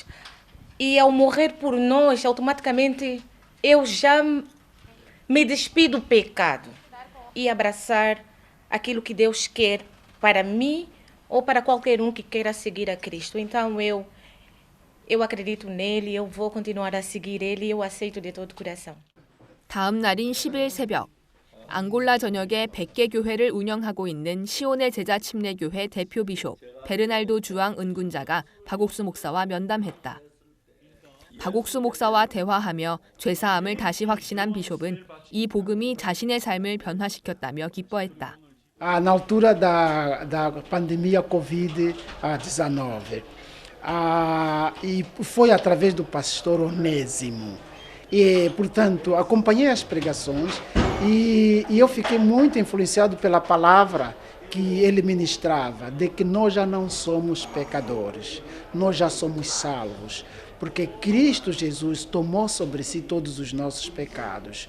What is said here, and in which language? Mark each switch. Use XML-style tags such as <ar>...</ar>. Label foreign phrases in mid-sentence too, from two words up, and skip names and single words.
<pt>E ao morrer por nós, automaticamente eu já me despi do pecado e abraçar aquilo que Deus quer para mim ou para qualquer um que queira seguir a Cristo. Então eu acredito nele, eu vou continuar a seguir ele e eu aceito de todo o coração.</pt> <ko>다음 날인 10일 새벽, 앙골라 전역에 100개 교회를 운영하고 있는 시온의 제자 침례교회 대표 비숍 베르날도 주앙 은군자가 박옥수 목사와 면담했다. 박옥수 목사와 대화하며 죄사함을 다시 확신한 비숍은 이 복음이 자신의 삶을 변화시켰다며 기뻐했다.</ko> <pt>Na altura da pandemia Covid-19, e foi através do pastor Onésimo. E, portanto, acompanhei as pregações e eu fiquei muito influenciado pela palavra que ele ministrava, de que nós já não somos pecadores, nós já somos salvos, porque Cristo Jesus tomou sobre si todos os nossos pecados.</pt>